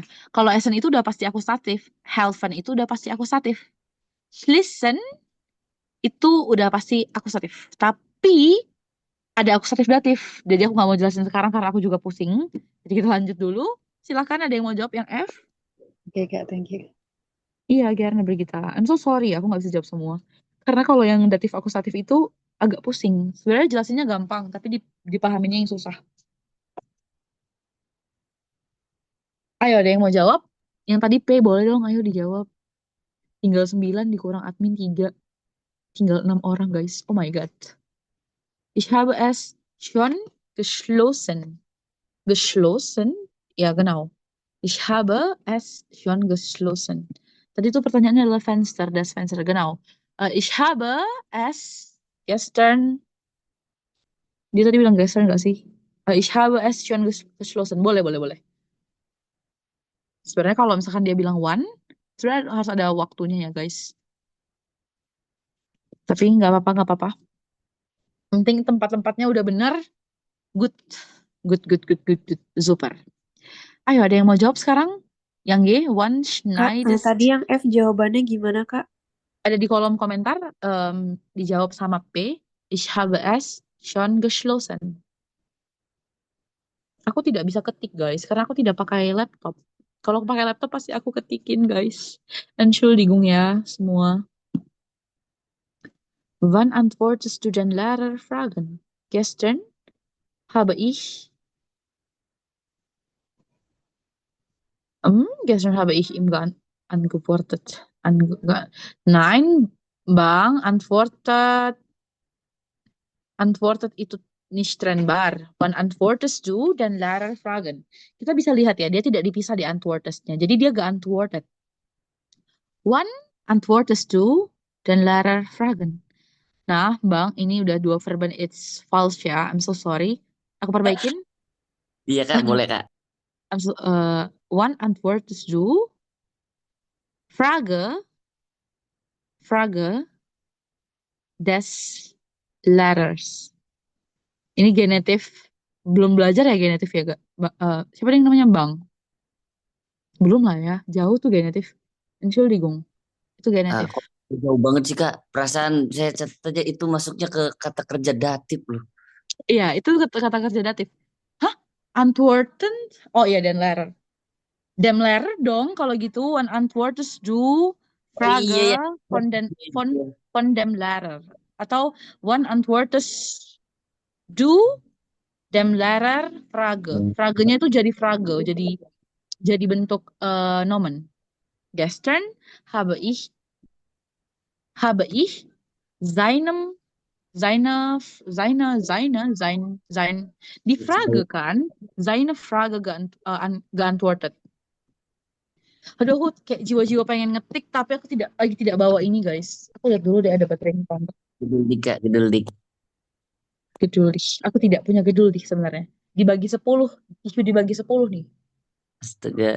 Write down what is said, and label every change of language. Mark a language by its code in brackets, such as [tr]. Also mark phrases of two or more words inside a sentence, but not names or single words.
[id] Kalau Essen itu udah pasti akusatif, helfen itu udah pasti akusatif, listen itu udah pasti akusatif. Tapi ada akusatif datif. Jadi aku nggak mau jelasin sekarang karena aku juga pusing. Jadi kita lanjut dulu. Silahkan ada yang mau jawab yang F? Oke Kak, [en] thank you. Iya, Gerna Brigita. I'm so sorry, [id] aku nggak bisa jawab semua. Karena kalau yang datif akusatif itu agak pusing. Sebenarnya jelasinnya gampang, tapi dipahaminya yang susah. Ayo, ada yang mau jawab? Yang tadi P boleh dong, ayo dijawab. Tinggal 9 dikurang admin 3. Tinggal 6 orang, [en] guys. Oh my God. [de] Ich habe es schon geschlossen. Geschlossen? Ja, genau. Ich habe es schon geschlossen. [id] Tadi itu pertanyaannya adalah [de] Fenster, das Fenster, genau. Ich habe es gestern, [id] dia tadi bilang gestern nggak sih? [de] Ich habe es schon geschlossen. [id] Boleh, boleh, boleh. Sebenarnya kalau misalkan dia bilang one, sebenarnya harus ada waktunya ya guys. Tapi nggak apa-apa, nggak apa-apa. Penting tempat-tempatnya udah benar. [en] Good. Good, good, good, good, good. Super. [id] Ayo, ada yang mau jawab sekarang? Yang G, one Kak, [de] Schneides. [id] tadi yang F jawabannya gimana, Kak? Ada di kolom komentar, dijawab sama P. Ich habe es schon geschlossen. Aku tidak bisa ketik guys, karena aku tidak pakai laptop. Kalau aku pakai laptop pasti aku ketikin guys. Entschuldigung ya semua. [de] Wann antwortest du den Lehrer Fragen? Gestern habe ich gestern habe ich ihm geantwortet. Nein, Bang, antwortet itu nicht trennbar. Wann antwortest du den Lehrer Fragen? [id] Kita bisa lihat ya, dia tidak dipisah di antwortestnya. Jadi dia geantwortet. [de] Wann antwortest du den Lehrer Fragen? [id] Nah, Bang, ini udah 2 verben [en] it's false [id] ya. [en] I'm so sorry. [id] Aku perbaikin. Iya Kak, boleh Kak. [de] Wann antwortest du Frage des Lehrers. [id] Ini genetif. Belum belajar ya genetif ya, Gak? Siapa yang namanya Bang? Belum lah ya. Jauh tuh genetif. Entschuldigung. Itu genetif. Kok jauh banget sih Kak. Perasaan saya catat aja itu masuknya ke kata kerja datif loh. Iya, itu kata kerja datif. Hah? [de] Antworten? Oh iya, den Lehrer. Dem Lehrer dong kalau gitu. Wann antwortest du Frage [id] Iya ya. [de] von dem Lehrer. Atau wann antwortest du dem Lehrer Frage. [id] Fragenya itu jadi Frage, jadi bentuk nomen. [de] Gestern habe ich die Frage kan, seine Frage geantwortet. [id] Aduh, aku kayak jiwa-jiwa pengen ngetik, tapi aku lagi tidak bawa ini guys. Aku lihat dulu deh ada baterai pantau. Geduldik Kak, geduldik. Geduldik. Aku tidak punya geduldik sebenarnya. Dibagi 10, isu dibagi 10 nih. Astaga.